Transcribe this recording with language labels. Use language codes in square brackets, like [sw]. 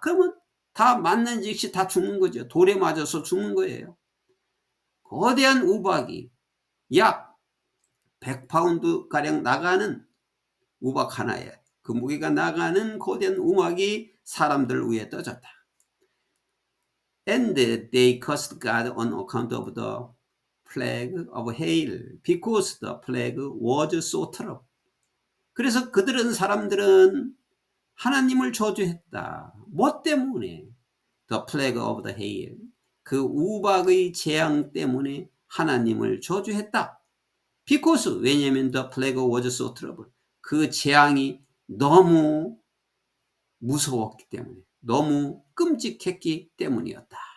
[ko] 그러면 다 맞는 즉시 다 죽는 거죠. 돌에 맞아서 죽는 거예요. 거대한 우박이 약 100파운드가량 나가는 우박 하나에 그 무게가 나가는 거대한 우박이 사람들 위에 떨어졌다. [en] And they cursed God on account of the plague of hail, because the plague was so terrible. [ko] 그래서 사람들은 하나님을 저주했다. 뭐 때문에? [en] The plague of the hail, [ko] 그 우박의 재앙 때문에 하나님을 저주했다. [en] Because, [ko] 왜냐하면 [en] the plague was so terrible, [ko] 그 재앙이 너무 무서웠기 때문에, 너무 끔찍했기 때문이었다.